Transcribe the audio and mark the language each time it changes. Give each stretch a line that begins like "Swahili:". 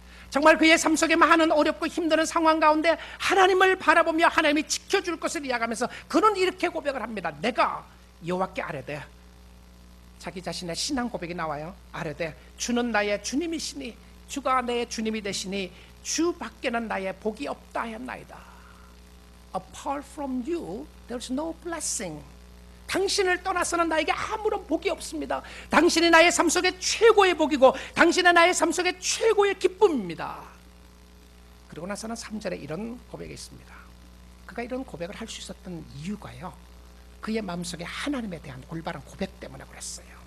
Korean: 정말 그의 삶 속에 많은 어렵고 힘든 상황 가운데 하나님을 바라보며 하나님이 지켜줄 것을 이야기하면서 그는 이렇게 고백을 합니다. 내가 여호와께 아뢰되, 자기 자신의 신앙 고백이 나와요. 아뢰되 주는 나의 주님이시니 주가 내 주님이 되시니 주 밖에는 나의 복이 없다 하였나이다.
English: Apart from you, there's no blessing.
Korean: 당신을 떠나서는 나에게 아무런 복이 없습니다. 당신이 나의 삶 속에 최고의 복이고 당신은 나의 삶 속에 최고의 기쁨입니다. 그리고 나서는 3절에 이런 고백이 있습니다. 그가 이런 고백을 할 수 있었던 이유가요, 그의 마음속에 하나님에 대한 올바른 고백 때문에 그랬어요.